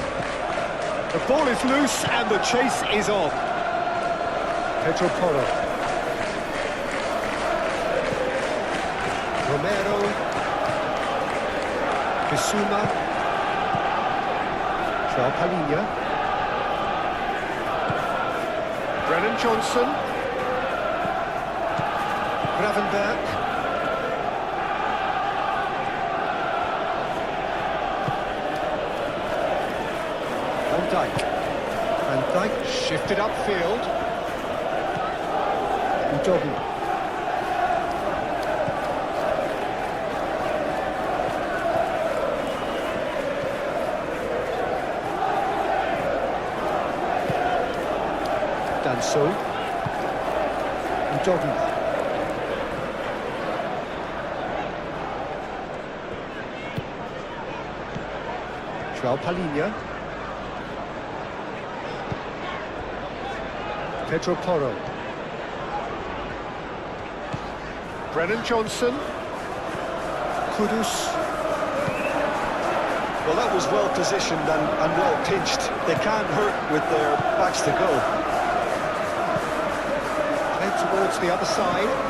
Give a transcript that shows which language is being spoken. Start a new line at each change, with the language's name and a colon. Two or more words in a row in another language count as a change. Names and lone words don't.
English: The ball is loose and the chase is on. Pedro Porro. Romero. Bissouma. João Palhinha. Brennan Johnson. Gravenberg. Van Dijk. Van Dijk shifted upfield. Udogi. Danso. Udogi. João Palhinha. Pedro Porro. Brennan Johnson. Kudus. Well, that was well positioned and well pinched. They can't hurt with their backs to go. Head towards the other side.